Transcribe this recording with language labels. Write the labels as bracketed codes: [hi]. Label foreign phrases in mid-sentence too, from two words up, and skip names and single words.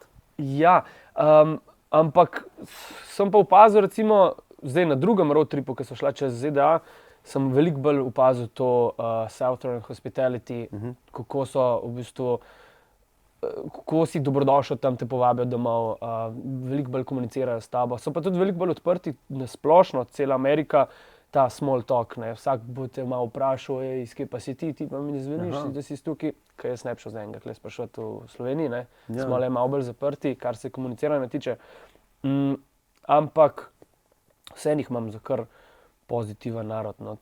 [sl] Ja, ampak sem pa opazil, recimo, zdaj na drugem [en] road tripu, [sl] ki so šla čez ZDA, sem veliko bolj opazil to [en] Southern Hospitality, [sl] kako so v bistvu, kako si dobrodošel tam, te povabijo domov, veliko bolj komunicirajo s tabo. So pa tudi veliko bolj odprti na splošno, cela Amerika ta [en] small talk, [sl] ne. Vsak bo te malo vprašal, iz kje pa si ti pa mi ne zveniš, da si tukaj, ker jaz ne bi šel z enega tukaj spraševati v Sloveniji, ne. Smo le malo bolj zaprti, kar se komuniciranja tiče. Ampak vseeno jih imam za kar pozitiven narod, no.